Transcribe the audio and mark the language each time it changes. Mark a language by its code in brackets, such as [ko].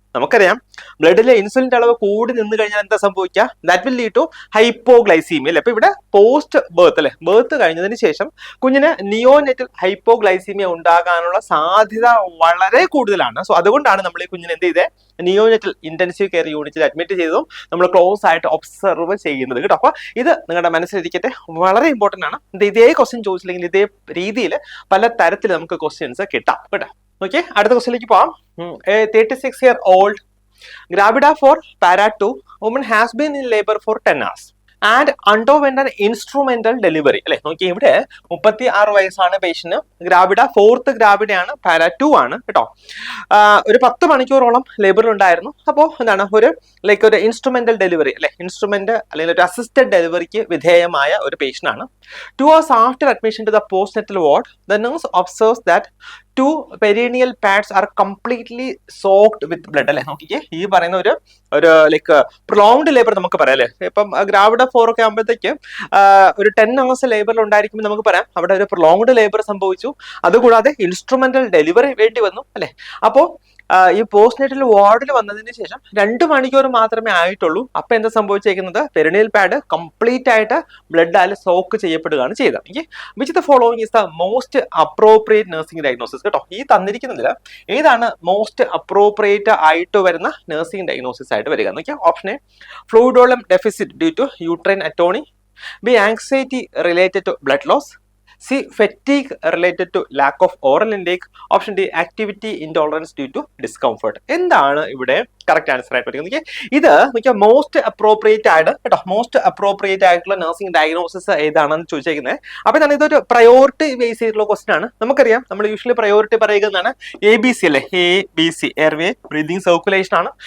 [ml] നമുക്കറിയാം ബ്ലഡിലെ ഇൻസുലിന്റെ അളവ് കൂടി നിന്ന് കഴിഞ്ഞാൽ എന്താ സംഭവിക്കുക, [en] that will lead to hypoglycemia [ml] അല്ലെ. അപ്പൊ ഇവിടെ പോസ്റ്റ് ബർത്ത് കഴിഞ്ഞതിന് ശേഷം കുഞ്ഞിന് നിയോനെറ്റൽ ഹൈപ്പോഗ്ലൈസീമിയ ഉണ്ടാകാനുള്ള സാധ്യത വളരെ കൂടുതലാണ്. സോ അതുകൊണ്ടാണ് നമ്മൾ ഈ കുഞ്ഞിനെ എന്ത് ചെയ്തേ, നിയോനെറ്റൽ ഇന്റൻസീവ് കെയർ യൂണിറ്റിൽ അഡ്മിറ്റ് ചെയ്തതും നമ്മൾ ക്ലോസ് ആയിട്ട് ഒബ്സർവ് ചെയ്യുന്നത് കേട്ടോ. അപ്പൊ ഇത് നിങ്ങളുടെ മനസ്സിലിരിക്കട്ടെ, വളരെ ഇമ്പോർട്ടന്റ് ആണ്. ഇതേ ക്വസ്റ്റ്യൻ ചോദിച്ചില്ലെങ്കിൽ ഇതേ രീതിയിൽ പല തരത്തിൽ നമുക്ക് ക്വസ്റ്റ്യൻസ് കിട്ടാം കേട്ടോ. ഓക്കെ, അടുത്ത ക്വസ്റ്റ്യനിലേക്ക് പോവാം. [en] 36-year-old gravida for para 2 woman has been in labor for 10 hours and underwent an instrumental delivery അല്ലെ. [ml] നോക്കി, ഇവിടെ 36 വയസ്സാണ് പേഷ്യന്റ്, ഗ്രാവിഡ 4th ഗ്രാവിഡയാണ്, പാര 2 ആണ് കേട്ടോ. ഒരു 10 മണിക്കൂറോളം ലേബറിൽ ഉണ്ടായിരുന്നു. അപ്പോൾ എന്താണ് ഒരു ഇൻസ്ട്രുമെന്റൽ ഡെലിവറി അല്ലെ, ഇൻസ്ട്രുമെന്റ് അല്ലെങ്കിൽ ഒരു അസിസ്റ്റഡ് ഡെലിവറിക്ക് വിധേയമായ ഒരു പേഷ്യന്റ് ആണ്. [en] 2 hours after admission to the postnatal ward, the nurse observes that 2 perineal pads are completely soaked with blood അല്ലെ. [ml] നോക്കിക്കേ, ഈ പറയുന്ന ഒരു പ്രൊലോങ്ഡ് ലേബർ നമുക്ക് പറയാം അല്ലെ. ഇപ്പം ഗ്രാവിഡ 4 ഒക്കെ ആകുമ്പോഴത്തേക്ക് ഒരു 10 hours ലേബറിൽ ഉണ്ടായിരിക്കുമ്പോൾ നമുക്ക് പറയാം അവിടെ ഒരു പ്രൊലോങ്ഡ് ലേബർ സംഭവിച്ചു. അതുകൂടാതെ ഇൻസ്ട്രുമെന്റൽ ഡെലിവറി വേണ്ടി വന്നു അല്ലെ. അപ്പോ ഈ പോസ്റ്റ് നേറ്റൽ വാർഡിൽ വന്നതിന് ശേഷം 2 മണിക്കൂർ മാത്രമേ ആയിട്ടുള്ളൂ. അപ്പൊ എന്താ സംഭവിച്ചേക്കുന്നത്, പെരിനിയൽ പാഡ് കംപ്ലീറ്റ് ആയിട്ട് ബ്ലഡ് സോക്ക് ചെയ്യപ്പെടുകയാണ് ചെയ്തത്. [en] Which the following is the most appropriate nursing diagnosis. [ml] കേട്ടോ, ഈ തന്നിരിക്കുന്നതിൽ ഏതാണ് മോസ്റ്റ് അപ്രോപ്രിയേറ്റ് ആയിട്ട് വരുന്ന നഴ്സിംഗ് ഡയഗ്നോസിസ് ആയിട്ട് വരിക എന്ന് വെച്ചാൽ [en] Option A fluid volume deficit due to uterine atony, B anxiety related to blood loss, C. Fatigue related to lack of oral intake. Option D. Activity intolerance due to discomfort. [ml] എന്താണ് ഇവിടെ correct answer ആയിട്ട് വരുന്നത്? ഇത് മിക്ക മോസ്റ്റ് അപ്രോപ്രിയേറ്റ് ആയിട്ട് കേട്ടോ, most appropriate ആയിട്ടുള്ള nursing diagnosis ഏതാണെന്ന് ചോദിച്ചേക്കുന്നത്. അപ്പൊ എന്താണ്, ഇതൊരു പ്രയോറിറ്റി ബേസ് ചെയ്തിട്ടുള്ള ക്വസ്റ്റൻ ആണ്. നമുക്കറിയാം നമ്മൾ യൂഷ്വലി പ്രയോറിറ്റി പറയുന്നതാണ് ABC അല്ലേ, ABC എയർവേ ബ്രീതിങ് സർക്കുലേഷൻ ആണ്.